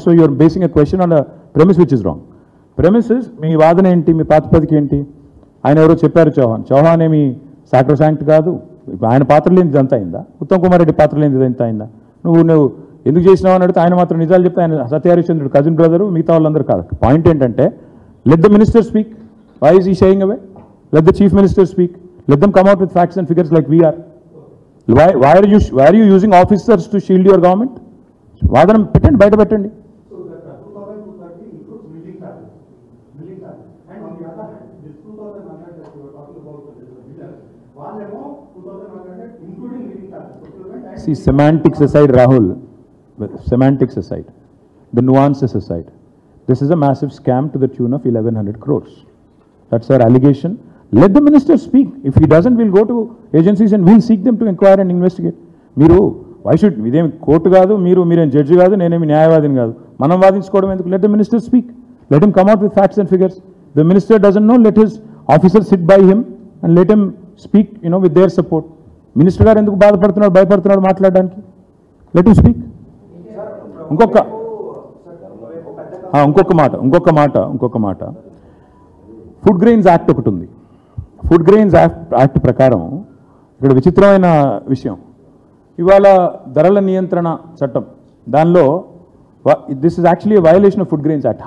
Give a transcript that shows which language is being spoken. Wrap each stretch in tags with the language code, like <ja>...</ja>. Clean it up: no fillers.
<en>So you are basing a question on a premise which is wrong. Premise is,</en> <te>మీ వాదన ఏంటి, మీ ప్రాతిపదిక ఏంటి? ఆయన ఎవరో చెప్పారు, చౌహాన్ ఏమి సాక్రోసాంక్ట్ కాదు, ఆయన పాత్ర లేనిది అంతా అయిందా? ఉత్తమ్ కుమార్ రెడ్డి పాత్ర లేనిది అంతా అయిందా? నువ్వు ఎందుకు చేసినావు అని అడిగితే ఆయన మాత్రం నిజాలు చెప్తే ఆయన సత్యహరిశ్చంద్రుడు కజిన్ బ్రదరు, మిగతా వాళ్ళందరూ కాదు. పాయింట్ ఏంటంటే,</te> <en>Let the minister speak. Why is he shying away? Let the chief minister speak. Let them come out with facts and figures like we are. Why are you using officers to shield your government?</en> <te>వాదన పెట్టండి, బయట పెట్టండి.</te> <en>So that 2230 includes milling charges. And on the other hand, this 2100 that you were talking about, the miller,</en> <te>వాళ్ళేమో</te> <en>2100 including milling charges. See, semantics aside, Rahul, semantics aside, the nuances aside, this is a massive scam to the tune of 1100 crores. That's our allegation. Let the minister speak. If he doesn't, we'll go to agencies and we'll seek them to inquire and investigate.</en> <te>మీరు</te> <en>why should</en> <te>ఇదేమి court కాదు, మీరేం judge కాదు, నేనేమి న్యాయవాదిని కాదు, మనం వాదించుకోవడం ఎందుకు?</te> <en>Let the minister speak. Let him come out with facts and figures. The minister doesn't know, let his officers sit by him and let him speak, with their support.</en> <te>Minister గారు ఎందుకు బాధపడుతున్నాడు, భయపడుతున్నాడు మాట్లాడడానికి?</te> <en>Let him speak.</en> <te>ఇంకొక మాట food grains act ఒకటి ఉంది. Food grains act ప్రకారం ఇక్కడ విచిత్రమైన విషయం, ఇవాళ ధరల నియంత్రణ చట్టం దానిలో</te> <en>This is actually violation of food grains act.</en>